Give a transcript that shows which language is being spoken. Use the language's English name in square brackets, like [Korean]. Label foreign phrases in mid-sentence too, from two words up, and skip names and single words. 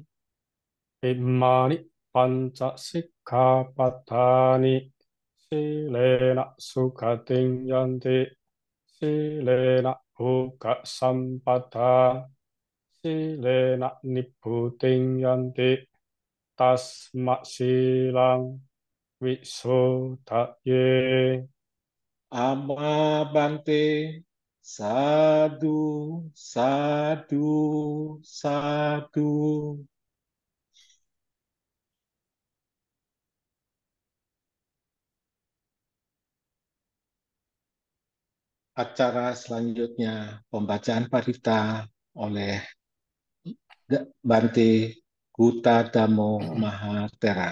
[Pali] Imani panca sikkhapadani silena sukating yanti silena bhuka sampada silena nibbuting yanti tasma silang wisodhaye. Ama Bante. Sadu, sadu, sadu. [Indonesian] Acara selanjutnya pembacaan parita oleh Bante Guta Damo Mahatera.